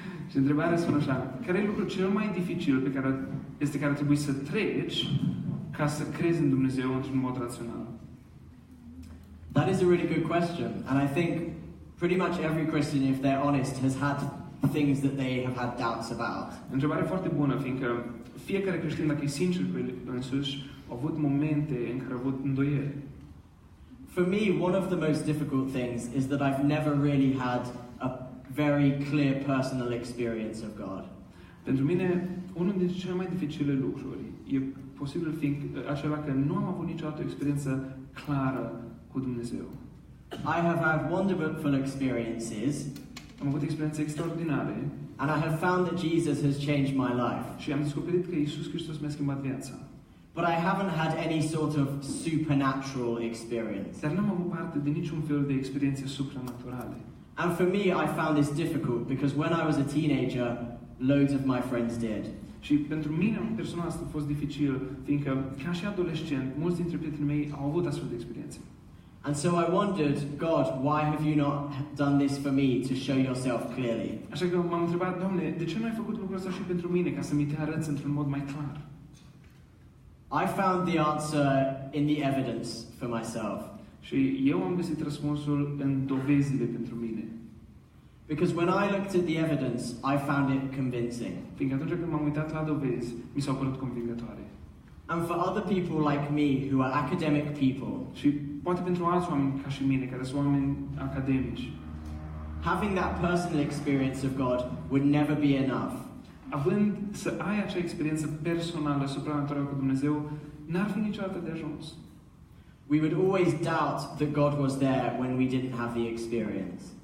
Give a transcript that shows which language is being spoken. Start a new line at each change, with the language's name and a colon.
Romanian: Și întrebarea spune așa, care e lucrul cel mai dificil pe care ar trebui să treci ca să crezi în Dumnezeu într-un mod rațional?
English: That is a really good question, and I think pretty much every Christian, if they're honest, has had things that they have had doubts about.
Romanian: Întrebare foarte bună, fiindcă fiecare creștin, dacă e sincer cu el însuși, a avut momente în care a avut îndoieli.
English: For me, one of the most difficult things is that I've never really had a very clear personal experience of God.
Romanian: Pentru mine, unul dintre cele mai dificile lucruri e posibil fiind acela că nu am avut niciodată o experiență clară cu Dumnezeu.
English: I have had wonderful experiences,
Romanian: Am avut experiențe extraordinare
English: and I have found that Jesus has changed my life.
Romanian: și am descoperit că Iisus Hristos mi-a schimbat viața.
English: But I haven't had any sort of supernatural experience.
Romanian: Dar n-am avut parte de niciun fel de experiențe supranaturale.
English: And for me, I found this difficult because when I was a teenager, loads of my friends did.
Romanian: Și pentru mine, personal, asta a fost dificil, fiindcă, ca și adolescent, mulți dintre prietenii mei au avut astfel de experiențe.
English: And so I wondered, God, why have you not done this for me to show yourself clearly?
Romanian: Așa că m-am întrebat, Doamne, de ce nu ai făcut lucrul ăsta și pentru mine, ca să mi te arăți într-un mod mai clar?
English: I found the answer in the evidence for myself.
Romanian: Și eu am găsit răspunsul în dovezile pentru mine.
English: Because when I looked at the evidence, I found it convincing.
Romanian: Fiindcă atunci când m-am uitat la dovezi, mi s-au părut convingătoare.
English: And for other people like me, who are academic people,
Romanian: Și poate pentru alți oameni ca și mine, care sunt oameni academici,
English: having that personal experience of God would never be enough.
Romanian: având să ai acea experiență personală, supranaturală cu Dumnezeu, n-ar fi niciodată de ajuns.
English: We would always doubt that God was there when we didn't have the experience.